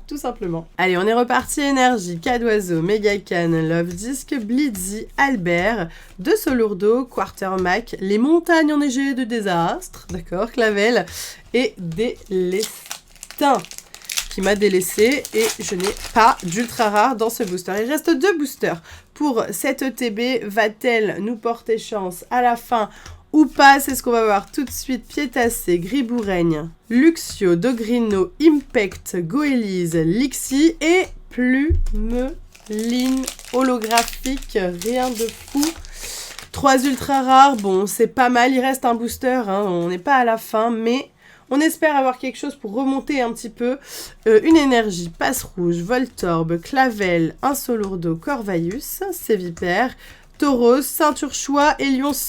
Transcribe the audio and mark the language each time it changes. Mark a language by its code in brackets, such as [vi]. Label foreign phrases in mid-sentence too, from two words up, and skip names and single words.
[fr] Allez, on est reparti, énergie, Cadoiseau, Megacan, Love Disc, Blitzy, Albert, De Solourdo, Quartermac, Les Montagnes enneigées de Désastre, d'accord, Clavel, et Délestin, qui m'a délaissé et je n'ai pas d'ultra rare dans ce booster. Il reste 2 boosters pour cette ETB. Va-t-elle nous porter chance à la fin ou pas? C'est ce qu'on va voir tout de suite. Piétassé, Griboureigne, Luxio, Dogrino, Impact, Goélise, Lixie et Plumeline holographique. Rien de fou. 3 ultra rares, bon c'est pas mal, il reste un booster, hein. On n'est pas à la fin, mais on espère avoir quelque chose pour remonter un petit peu. Une énergie, Passe Rouge, Voltorbe, Clavel, un Solourdo, Corvaïus, Sévipère, Tauros, Ceinture Choix et Lionceau.